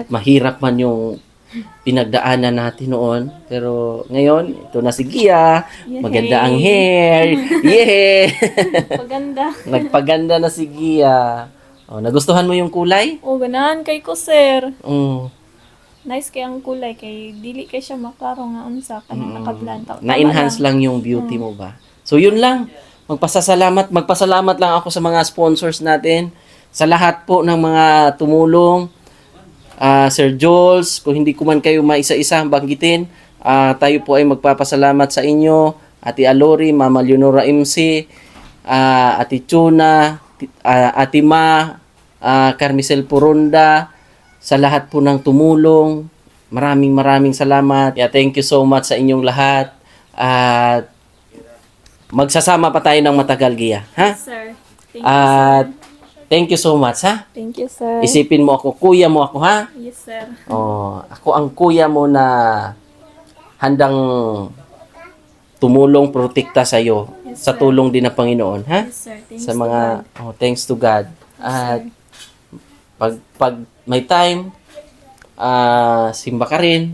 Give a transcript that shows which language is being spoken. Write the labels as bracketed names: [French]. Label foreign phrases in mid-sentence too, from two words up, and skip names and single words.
[Filipino] Kahit mahirap man yung pinagdaanan natin noon. Pero ngayon, ito na si Gia. Yay! Maganda ang hair. Yeah! Paganda. Nagpaganda na si Gia. Nagustuhan mo yung kulay? [Cebuano] O, ganahan kay ko, sir. nice kay ang kulay kay dili kay siya maklaro nga unsa kanang nakablanta. [Filipino] Na-enhance lang yung beauty mo ba? So, yun lang. Magpasalamat lang ako sa mga sponsors natin. Sa lahat po ng mga tumulong. Sir Jules, kung hindi ko man kayo maisa-isa banggitin, tayo po ay magpapasalamat sa inyo. Ate Alori, Mama Leonora MC, Ate Chuna, Ate Ma, Carmicel Poronda, sa lahat po ng tumulong. Maraming salamat. [English] Thank you so much [Filipino] sa inyong lahat. At magsasama pa tayo ng matagal, Gia. Ha? Sir. [English] Thank you, [Filipino] At [English] sir. thank you so much, ha? Thank you, sir. [Filipino] Isipin mo ako, kuya mo ako, ha? [English] Yes, sir. [Filipino] Oh, ako ang kuya mo na handang tumulong, protekta sa iyo [English] Yes, [Filipino] sa [English] sir. [Filipino] tulong din ng Panginoon, ha? [English] Yes, sir. Thanks [Filipino] Sa [English] to [Filipino] mga [English] God. thanks to God. [Filipino] At pag may time, simba ka rin.